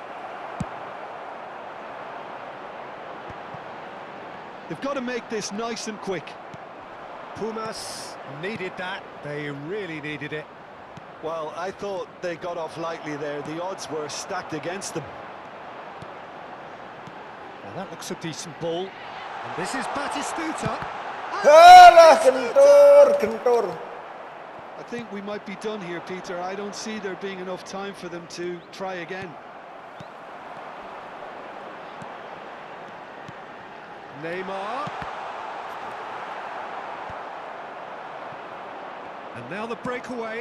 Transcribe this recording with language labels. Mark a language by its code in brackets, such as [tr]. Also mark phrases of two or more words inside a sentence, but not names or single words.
[en] They've got to make this nice and quick. Pumas needed that. They really needed it. Well, I thought they got off lightly there. The odds were stacked against them. Now that looks a decent ball. And this is Batistuta. [jv] Alah, kentur. [en] I think we might be done here, Peter. I don't see there being enough time for them to try again. Neymar. And now the breakaway.